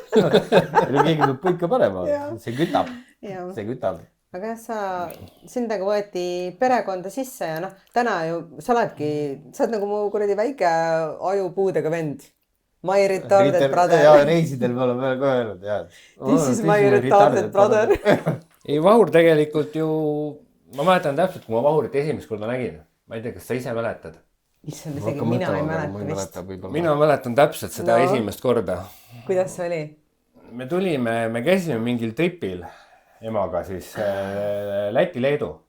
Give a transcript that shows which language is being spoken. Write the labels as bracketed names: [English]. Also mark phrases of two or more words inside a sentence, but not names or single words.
[Estonian] keegi peab puid ka panema , see kütab , jah , see kütab . aga jah , sind nagu võeti perekonda sisse ja noh , täna ju sa oledki , sa oled nagu mu kuradi väike ajupuudega vend . [English] My retarded [Estonian] ja [English] brother . [Estonian] reisidel me oleme ka öelnud ja . [English] This is my retarded brother . [Estonian] ei , Vahur tegelikult ju , ma mäletan täpselt , kui ma Vahurit esimest korda nägin . ma ei tea , kas sa ise mäletad ? issand , isegi mina ei mäleta vist . mina mäletan täpselt seda No. esimest korda . kuidas see oli ? me tulime , me käisime mingil tripil emaga siis Läti-Leedu .